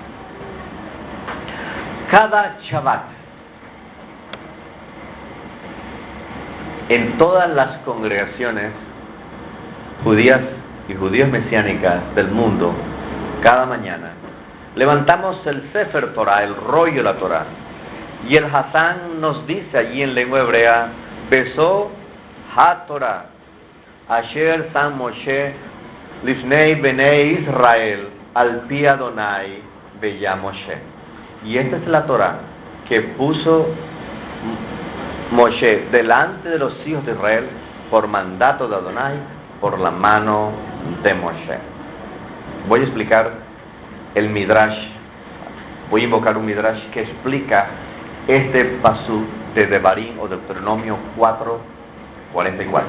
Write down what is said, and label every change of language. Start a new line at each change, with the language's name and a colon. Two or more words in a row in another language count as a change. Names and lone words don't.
Spanish: Cada Shabbat, en todas las congregaciones judías y judíos mesiánicas del mundo, cada mañana levantamos el
Hebrew: ספר תורה,
Spanish: el rollo de la Torah, y el Hazán nos dice allí en lengua hebrea:
Hebrew: וזאת ה תורה אשר שם משה לפני בני ישראל על פי אדוני ביד משה.
Spanish: Y esta es la Torah que puso Moshe delante de los hijos de Israel por mandato de Adonai, por la mano de Moshe. Voy a explicar el Midrash, voy a invocar un Midrash que explica este pasú de Devarim o Deuteronomio 4:44.